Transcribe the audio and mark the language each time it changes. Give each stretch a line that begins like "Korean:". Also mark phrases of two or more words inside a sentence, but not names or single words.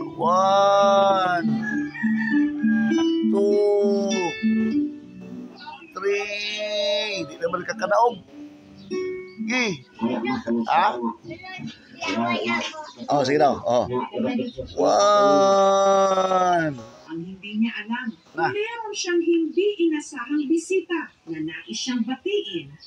English: One. Two.
Filipino: Three. Hindi naman kakanaog. Okay. Sige daw.
English: One.
Filipino: Ang hindi niya alam, meron siyang hindi inasahang bisita na nais siyang batiin.